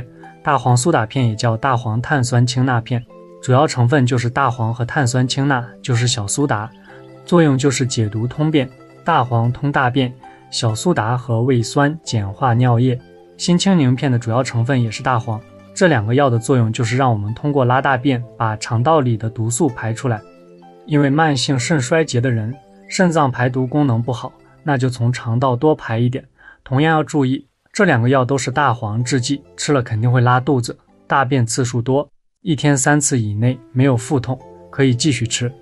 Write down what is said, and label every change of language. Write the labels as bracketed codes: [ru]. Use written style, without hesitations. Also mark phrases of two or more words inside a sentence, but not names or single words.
[zh] 大黃蘇打片也叫大黃碳酸氢钠片，主要成分就是大黃和碳酸氢钠，就是小蘇打，作用就是解毒通便。大黃通大便，小蘇打和胃酸鹼化尿液。辛清寧片的主要成分也是大黃，這2個藥的作用就是讓我們通過拉大便把腸道裡的毒素排出來。因為慢性腎衰竭的人腎臟排毒功能不好，那就從腸道多排一點。同樣要注意，這2個藥都是大黃制劑，吃了肯定會拉肚子，大便次數多，1天3次以內沒有腹痛，可以繼續吃。